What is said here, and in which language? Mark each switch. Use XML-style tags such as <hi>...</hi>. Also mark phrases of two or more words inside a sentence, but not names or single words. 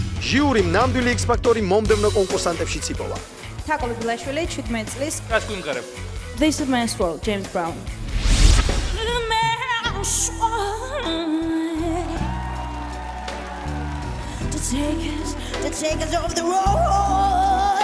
<ka>ჟიურიმ ნამდვილი X-Factor-ი მომდევნო კონკურსანტებშიც იპოვა. თაკო ბილაშვილი 17 წლის. რას გვიმღერებ? This is Man's World, James Brown.</ka> <en>To take us off the road.</en>